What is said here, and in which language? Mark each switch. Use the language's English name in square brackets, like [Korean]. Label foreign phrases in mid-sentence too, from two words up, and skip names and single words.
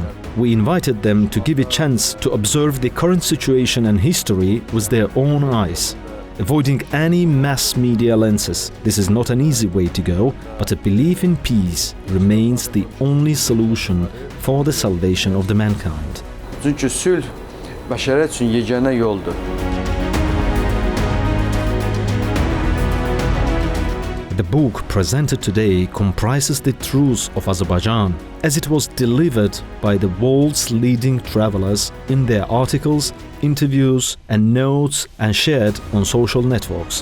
[English] We invited them to give a chance to observe the current situation and history with their own eyes, avoiding any mass media lenses. This is not an easy way to go, but a belief in peace remains the only solution for the salvation of the mankind. [Azerbaijani] Çünki sülh bəşəriyyət üçün yeganə yoldur. [English] The book presented today comprises the truths of Azerbaijan as it was delivered by the world's leading travelers in their articles, interviews and notes and shared on social networks.